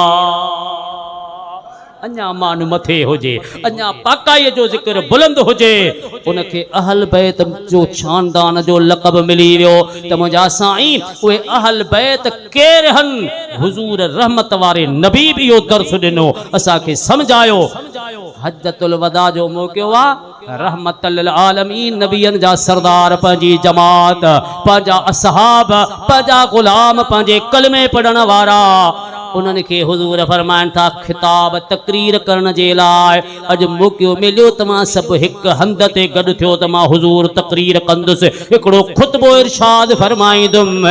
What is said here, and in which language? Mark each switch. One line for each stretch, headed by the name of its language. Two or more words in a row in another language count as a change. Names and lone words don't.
Sindhi: अञा मान मथे हुजे, अञा पाकाईअ जो ज़िक्र बुलंद हुजे, उनखे अहल बैत जो शानदान जो लक़ब मिली वियो त मुंहिंजा साईं उहे अहल बैत केर हन। हुजूर रहमत वारे नबी बि इहो दर्स ॾिनो, असांखे सम्झायो। हज्जतुल वदा जो मौक़ो आहे,
Arabic: رحمة للعالمين
Sindhi: नबियन जा सरदार, पंहिंजी जमात, पंहिंजा असहाब, पंहिंजा गुलाम, पंहिंजे कलमे पढ़ण वारा, उन्हनि खे हुजूर फरमाइनि था ख़िताब तक़रीर करण जे लाइ अॼु मौक़ो मिलियो, तव्हां सभु हिकु हंध ते गॾु थियो त मां हुजूर तक़रीर कंदुसि, हिकिड़ो ख़ुतबो इरशाद फरमाईंदुमि।